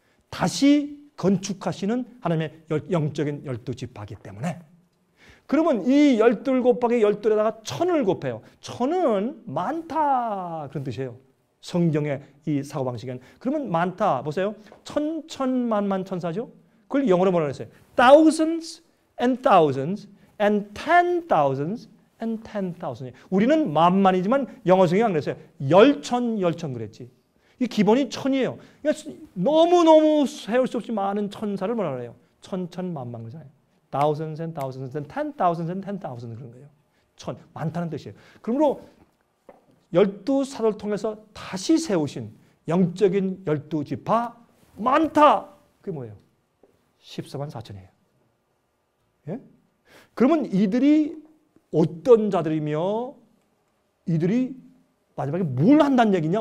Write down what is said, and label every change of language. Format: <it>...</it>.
<ko>다시 건축하시는 하나님의 영적인 12지파이기 때문에 그러면 이 12 곱하기 12에다가 1000을 곱해요. 1000은 많다 그런 뜻이에요. 성경의 이 사고방식은. 그러면 많다 보세요. 천만만 천사죠. 그걸 영어로 뭐라 그랬어요?</ko> <en>Thousands and thousands and 10,000s and 10,000.</en> <ko>우리는 만만이지만 영어 성경이 안 그랬어요. 열천 그랬지. 이 기본이 1000이에요. 그러니까 너무너무 세울 수 없이 많은 천사를 뭐라 그래요? 천만만 그러잖아요.</ko> <en>Thousands and thousands and 10,000s and 10,000</en> <ko>그런 거예요. 많다는 뜻이에요. 그러므로 12사도를 통해서 다시 세우신 영적인 12지파 많다. 그게 뭐예요? 14만 4천이에요. 예? 그러면 이들이 어떤 자들이며 이들이 마지막에 뭘 한다는 얘기냐?</ko>